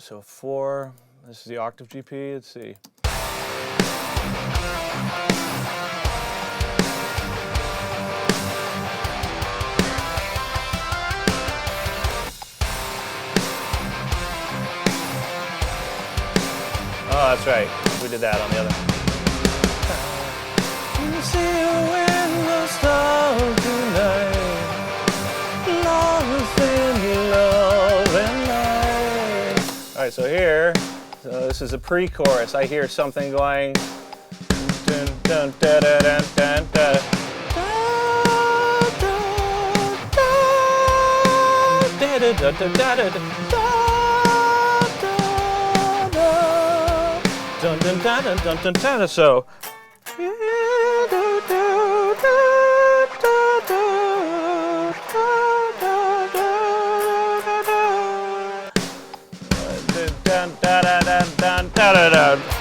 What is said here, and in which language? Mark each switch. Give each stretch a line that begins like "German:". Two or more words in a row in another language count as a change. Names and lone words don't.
English: So 4, this is the octave GP, let's see. Oh, that's right, we did that on the other. You see you in the stars tonight. Alright, so here, this is a pre-chorus. I hear something going dun dun da da dun dun da da. So dun da da dun dun da da da.